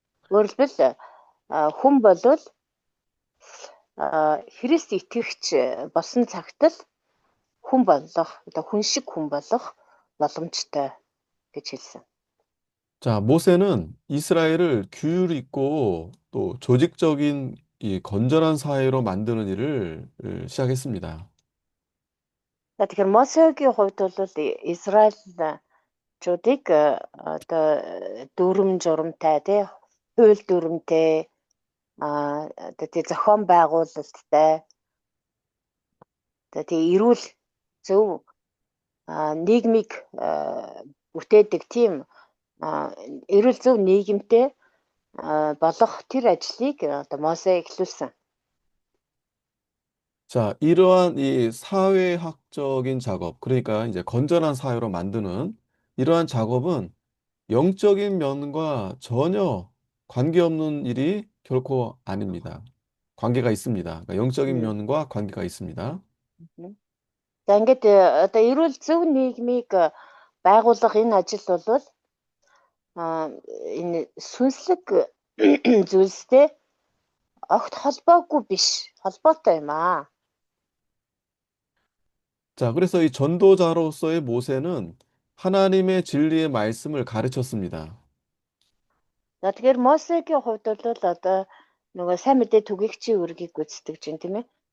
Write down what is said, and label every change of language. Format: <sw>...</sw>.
<mn>Өөрөөр хэлбэл хүн болвол Христ итгэгч болсон цагт л хүн болох, одоо хүн шиг хүн болох боломжтой гэж хэлсэн.</mn> <ko>자, 모세는 이스라엘을 규율 있고 또 조직적인 이 건전한 사회로 만드는 일을 시작했습니다.</ko> <mn>За тэгэхээр Мосегийн хувьд бол Израильчуудыг одоо дүрм журамтай тий хууль дүрмтэй одоо тий зохион байгуулалттай одоо тий эрүүл зөв нийгмийг бүтээдэг тийм эрүүл зөв нийгэмтэй болох тэр ажлыг одоо Мосе эхлүүлсэн.</mn> <ko>자, 이러한 이 사회학적인 작업, 그러니까 이제 건전한 사회로 만드는 이러한 작업은 영적인 면과 전혀 관계없는 일이 결코 아닙니다. 관계가 있습니다. 그러니까 영적인 면과 관계가 있습니다.</ko> <mn>За ингээд одоо эрүүл зөв нийгмийг байгуулах энэ ажил бол энэ сүнслэг зүйлстэй огт холбоогүй биш, холбоотой юм аа.</mn> <ko>자, 그래서 이 전도자로서의 모세는 하나님의 진리의 말씀을 가르쳤습니다.</ko> <mn>За тэгэхээр Мосегийн хувьд бол одоо нөгөө сайн мэдээ түгээгчийн үүргийг гүйцэтгэж байна тийм ээ.</mn>